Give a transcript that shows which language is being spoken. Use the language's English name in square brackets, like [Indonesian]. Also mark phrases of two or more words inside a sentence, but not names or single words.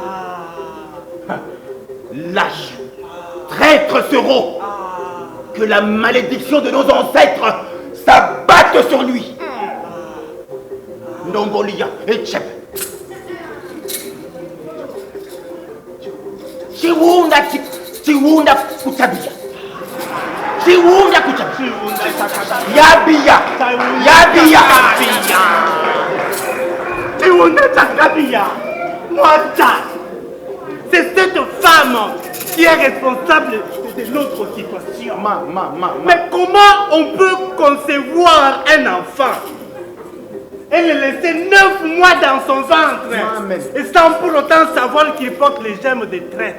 [French] Lâche, traître ce Ro. Que la malédiction de nos ancêtres s'abatte sur lui. Ndombolia et Tchep. [Chokwe] Chiwunda Kutabia. Chiwunda Kutabia. Yabia. Chiwunda Takabia. [French] Mwata. C'est cette femme qui est responsable de notre situation. Mais comment on peut concevoir un enfant et le laisser 9 mois dans son ventre et sans pour autant savoir qu'il porte les gemmes des traîtres?